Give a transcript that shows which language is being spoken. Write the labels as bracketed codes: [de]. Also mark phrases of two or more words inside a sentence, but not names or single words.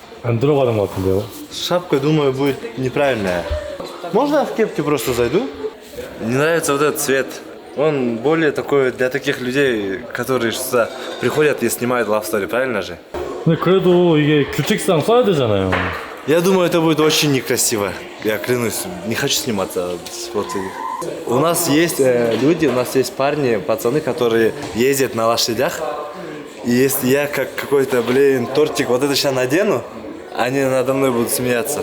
[ko] 안 들어가는 것 같은데요. [ru] Шапка, думаю, будет неправильная. Можно я в кепке просто зайду? Не нравится вот этот цвет. Он более такой для таких людей, которые сюда приходят и снимают [en] love story, [ru] правильно же? [ko] 근데 그래도 이게 규칙상 써야 되잖아요. [ru] Я думаю, это будет очень некрасиво. Я клянусь, не хочу сниматься вот. У нас есть люди, у нас есть парни, пацаны, которые ездят на лошадях. И если я как какой-то, тортик вот это сейчас надену, они надо мной будут смеяться.